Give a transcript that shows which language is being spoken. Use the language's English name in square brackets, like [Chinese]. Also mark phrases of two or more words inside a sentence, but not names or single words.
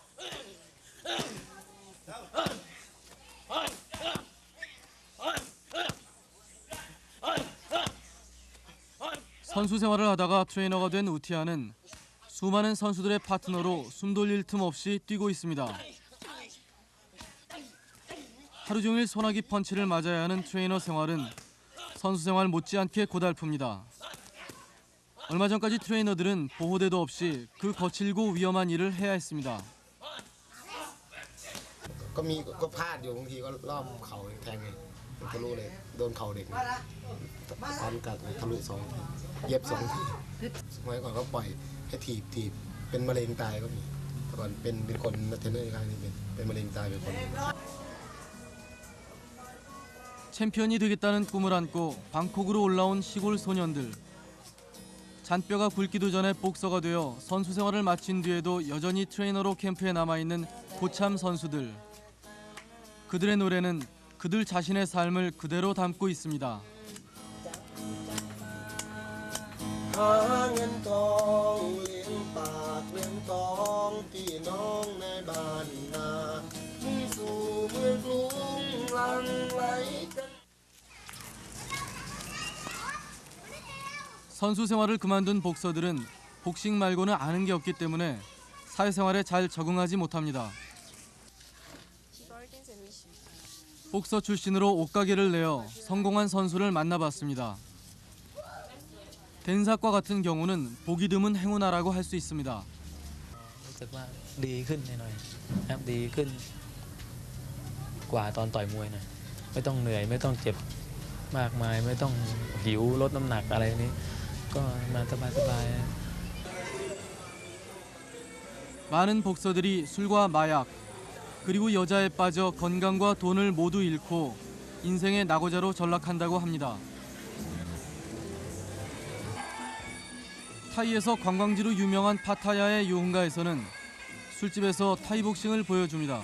[Korean] 선수 생활을 하다가 트레이너가 된 우티아는 수많은 선수들의 파트너로 숨 돌릴 틈 없이 뛰고 있습니다. 하루 종일 소나기 펀치를 맞아야 하는 트레이너 생활은 선수 생활 못지않게 고달픕니다. 얼마 전까지 트레이너들은 보호대도 없이 그 거칠고 위험한 일을 해야 했습니다. [Thai] ก็พลาดอยู่บางทีก็รอบเข่าแทงเลยทะลุเลยโดนเข่าเด็กตอนกัดทะลุ2 ทีเย็บ2 ทีสมัยก่อนก็ปล่อยให้ถีบเป็นมะเร็งตายก็มีแต่ก่อนเป็นคนเทรนเนอร์ครั้งนี้เป็นมะเร็งตายเป็นคน [Korean] 챔피언이 되겠다는 꿈을 안고 방콕으로 올라온 시골 소년들. 잔뼈가 굵기도 전에 복서가 되어 선수 생활을 마친 뒤에도 여전히 트레이너로 캠프에 남아있는 고참 선수들. 그들의 노래는 그들 자신의 삶을 그대로 담고 있습니다. [Thai] หาเงินทองเลี้ยงปากเลี้ยงท้องพี่น้องในบ้านนามุ่งสู่เมืองกรุงหลั่งไหลกัน [Korean] 선수 생활을 그만둔 복서들은 복싱 말고는 아는 게 없기 때문에 사회생활에 잘 적응하지 못합니다. 복서 출신으로 옷가게를 내어 성공한 선수를 만나봤습니다. 덴삭과 같은 경우는 보기 드문 행운아라고 할 수 있습니다. [Thai] รู้สึกว่าดีขึ้นหน่อยๆครับดีขึ้นกว่าตอนต่อยมวยหน่อยไม่ต้องเหนื่อยไม่ต้องเจ็บมากมายไม่ต้องหิวลดน้ำหนักอะไรนี้ก็มาสบายๆ [Korean] 많은 복서들이 술과 마약 그리고 여자에 빠져 건강과 돈을 모두 잃고 인생의 낙오자로 전락한다고 합니다. 타이에서 관광지로 유명한 파타야의 요흥가에서는 술집에서 타이복싱을 보여줍니다.